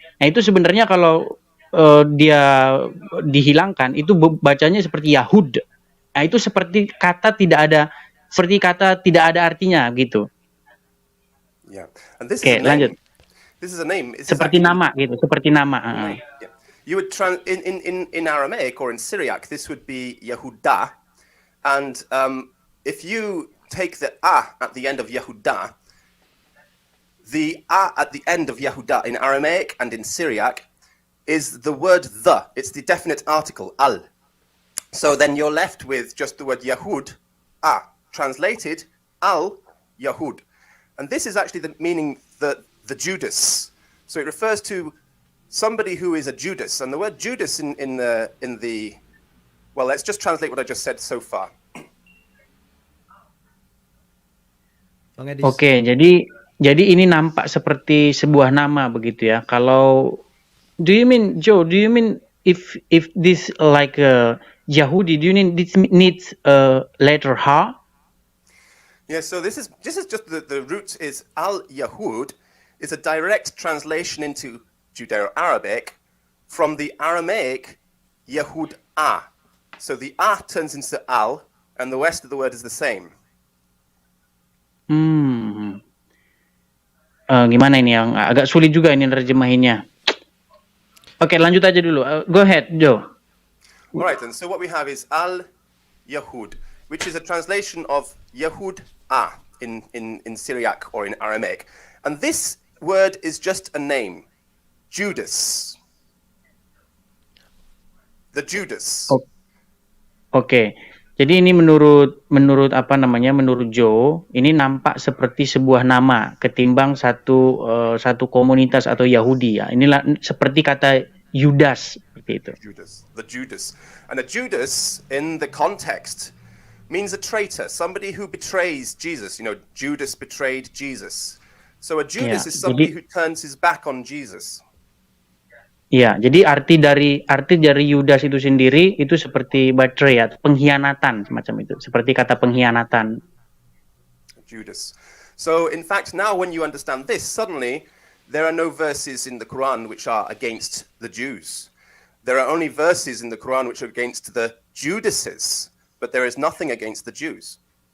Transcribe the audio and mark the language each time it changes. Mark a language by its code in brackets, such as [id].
[id] Nah, itu sebenarnya kalau dia dihilangkan itu bacanya seperti Yahud. Nah, itu seperti kata tidak ada artinya gitu. [en] Yeah. And this [id] Oke, lanjut. [en] This is a name. [id] Seperti nama gitu, seperti nama. [en] Yeah. You would in Aramaic or in Syriac, this would be Yehuda, and if you take the a at the end of Yehuda, the a at the end of Yehuda in Aramaic and in Syriac is the word the. It's the definite article, al. So then you're left with just the word Yahud, translated, al, Yahud. And this is actually the meaning the Judas. So it refers to somebody who is a Judas. And the word Judas in the well, let's just translate what I just said so far. [id] Oke, jadi ini nampak seperti sebuah nama begitu ya. [en] Kalau do you mean if this like Yahudi, do you mean this needs a letter ha? Yeah, so this is just the root is al-Yahud is a direct translation into Judeo-Arabic from the Aramaic Yahud a. So the a turns into al and the rest of the word is the same. [id] Gimana ini yang agak sulit juga ini nerjemahinnya. Oke, lanjut aja dulu. [en] Go ahead, Joe. All right, and so what we have is al-Yahud, which is a translation of Yahud a in Syriac or in Aramaic. And this word is just a name, Judas. The Judas. [id] Oke. Jadi ini menurut Joe, ini nampak seperti sebuah nama ketimbang satu komunitas atau Yahudi ya. Inilah seperti kata Yudas seperti itu. [en] The Judas. And a Judas in the context means a traitor, somebody who betrays Jesus. You know, Judas betrayed Jesus. So a Judas is somebody who turns his back on Jesus. [id] Iya, jadi arti dari Yudas itu sendiri itu seperti betray ya, pengkhianatan semacam itu, seperti kata pengkhianatan. [en] Judas. So in fact now when you understand this, suddenly there are no verses in the Quran which are against the Jews. There are only verses in the Quran which are against the Judases, but there is nothing against the Jews.